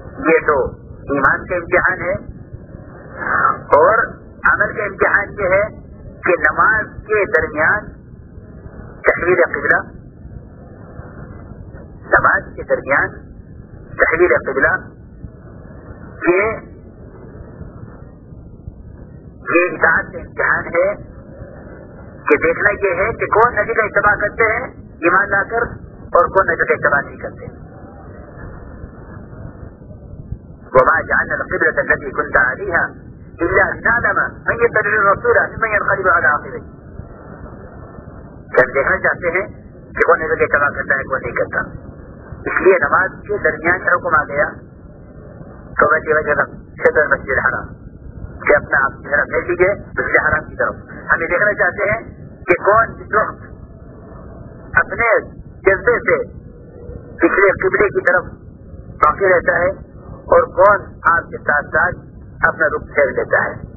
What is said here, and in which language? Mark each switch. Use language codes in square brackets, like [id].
[ur] یہ تو ایمان کے امتحان ہے اور عمل کے امتحان یہ ہے کہ نماز کے درمیان تحویل قبلہ, نماز کے درمیان تحویل قبلہ یہ اطاعت کا امتحان ہے کہ دیکھنا یہ ہے کہ کون نبی کا اتباع کرتے ہیں ایمان لا کر اور کون نبی کا اتباع نہیں کرتے. [ar] وما جعلنا القبلۃ التي كنت عليها الا لنعلم من يتبع الرسول ثم ينقلب على عقبيه. [ur] جب دیکھنا چاہتے ہیں کہ کون نبی کا اتباع کرتا ہے کون نہیں کرتا, اس لیے نماز کے درمیان کا حکم آ گیا تو وجہ صدر مسجد حرام کہ اپنا آپ کی طرف بھیج دیجیے مسجد حرام کی طرف. ہم یہ دیکھنا چاہتے ہیں کہ کون اس وقت اپنے جذبے سے پچھلے قبلے کی طرف باقی رہتا ہے اور کون آپ کے ساتھ ساتھ اپنا رخ پھیر دیتا ہے.